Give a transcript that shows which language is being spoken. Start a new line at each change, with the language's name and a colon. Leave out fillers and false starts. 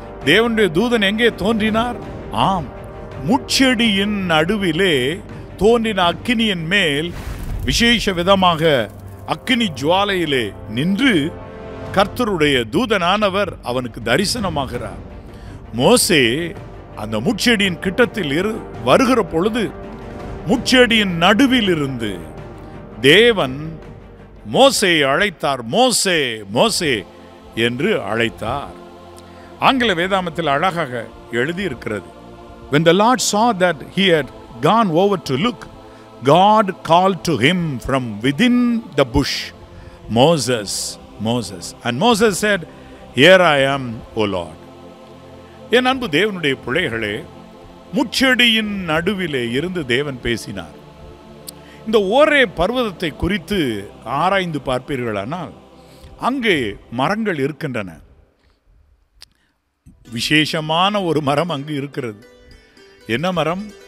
Tamil: தேவனுடைய தூதன் எங்கே தோன்றினார்? ஆம், முட்செடியின் நடுவிலே தோன்றின அக்கினியின் மேல் விசேஷ விதமாக அக்கினி ஜுவாலையிலே நின்று கர்த்தருடைய தூதனானவர் அவனுக்கு தரிசனமாகிறார். மோசே அந்த முட்செடியின் கிட்டத்தில் வருகிற பொழுது முட்செடியின் நடுவில் இருந்து தேவன் மோசேயை அழைத்தார். மோசே, மோசே என்று அழைத்தார். ஆங்கில வேதாமத்தில் அழகாக எழுதியிருக்கிறது,
English: when the Lord saw that he had gone over to look, God called to him from within the bush, Moses, Moses. And Moses said, here I am, O Lord.
Tamil: என் அன்பு தேவனுடைய பிள்ளைகளே, முட்செடியின் நடுவிலே இருந்து தேவன் பேசினார். இந்த ஓரே பர்வதத்தை குறித்து ஆராய்ந்து பார்ப்பீர்களானால் அங்கே மரங்கள் இருக்கின்றன. விசேஷமான ஒரு மரம் அங்கு இருக்கிறது. என்ன மரம்?